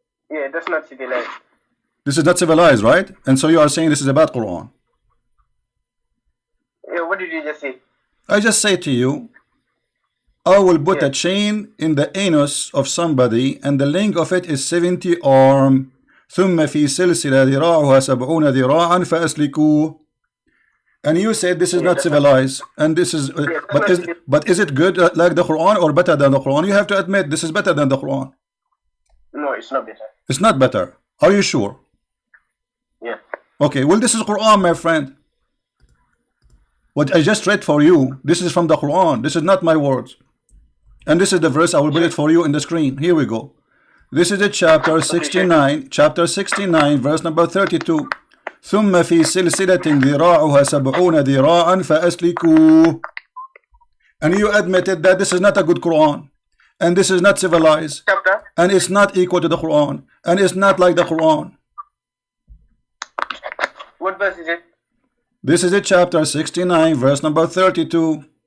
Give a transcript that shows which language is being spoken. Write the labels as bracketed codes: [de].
[en] Yeah, that's not civilized. This is not civilized, right? And so you are saying this is a bad Quran. Yeah, what did you just say? I just say to you, I will put a chain in the anus of somebody and the length of it is 70 arm. [ar] ثم في سلسلة ذراعها 70 ذراعا فأسلكوه. [en] And you said this is not civilized, and this is but is it good like the Quran or better than the Quran? You have to admit this is better than the Quran. No, it's not better. It's not better. Are you sure? Yeah. Okay, well this is Quran, my friend. What I just read for you, this is from the Quran. This is not my words. And this is the verse. I will put it for you in the screen. Here we go. This is the chapter 69, verse number 32. [ar] ثم في سلسلة ذراعها 70 ذراعا فأسلكوه. [en] And you admitted that this is not a good Quran, and this is not civilized, and it's not equal to the Quran, and it's not like the Quran. What verse is it? This is the chapter 69, verse number 32.